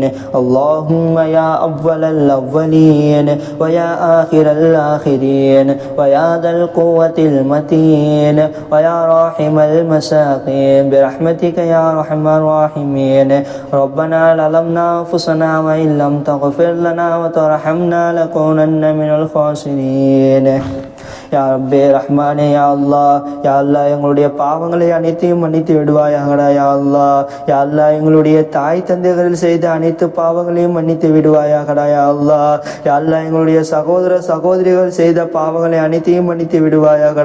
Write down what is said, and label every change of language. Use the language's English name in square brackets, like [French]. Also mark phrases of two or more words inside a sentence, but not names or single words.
[Arabic] اللهم يا أول الأولين ويا آخر الآخرين ويا ذا القوة المتين ويا راحم المساكين برحمتك يا أرحم الراحمين. ربنا ظلمنا أنفسنا وإن لم تغفر لنا وترحمنا لنكونن من الخاسرين. [Tamil] யா ரப்பே ரஹ்மானே, [Arabic] يا الله، يا الله [Tamil] எங்களுடைய பாவங்களை அனைத்தையும் மன்னித்து விடுவாயாகடா. [Arabic] يا الله، يا الله [Tamil] எங்களுடைய தாய் தந்தைகள் செய்த அனைத்து பாவங்களையும் மன்னித்து விடுவாயாகடா. [Arabic] يا الله، يا الله [Tamil] எங்களுடைய சகோதர சகோதரிகள் செய்த பாவங்களை அனைத்தையும் மன்னித்து விடுவாயாகடா.